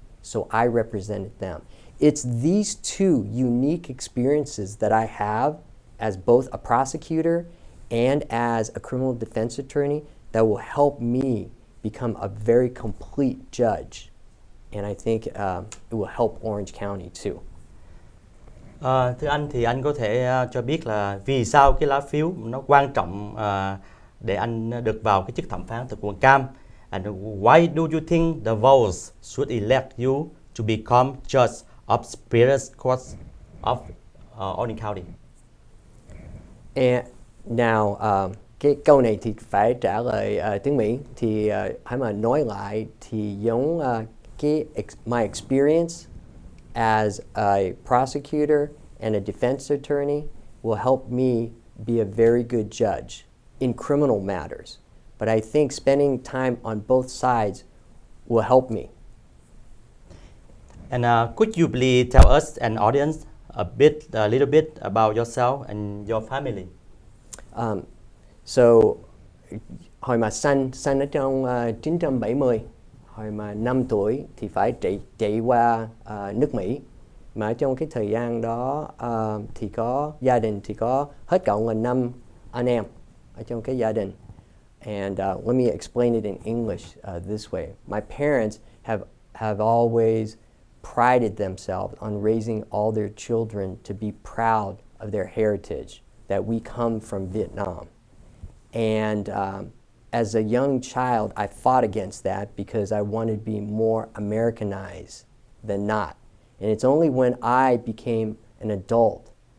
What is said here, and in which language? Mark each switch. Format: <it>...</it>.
<en>So I represented them. It's these two unique experiences that I have as both a prosecutor and as a criminal defense attorney that will help me become a very complete judge. And I think it will help Orange County too.</en> <vi>Thưa anh, thì anh có thể cho biết là vì sao cái lá phiếu nó quan trọng để anh được vào cái chức thẩm phán tại quận Cam?</vi> <en>And why do you think the votes should elect you to become judge of Superior Court of Orange County? And now,</en> <vi>cái câu này thì phải trả lời tiếng Mỹ. Thì hãy mà nói lại thì giống</vi> <en>my experience as a prosecutor and a defense attorney will help me be a very good judge in criminal matters. But I think spending time on both sides will help me. And could you please tell us, an audience, a little bit about yourself and your family?</en> <vi>So, hồi mà sinh ở trong 970, hồi mà 5 tuổi thì phải chạy qua nước Mỹ. Mà ở trong cái thời gian đó thì có gia đình thì có hết cộng là 5 anh em ở trong cái gia đình.</vi> <en>And let me explain it in English this way. My parents have always prided themselves on raising all their children to be proud of their heritage, that we come from Vietnam. And as a young child, I fought against that because I wanted to be more Americanized than not. And it's only when I became an adult</en>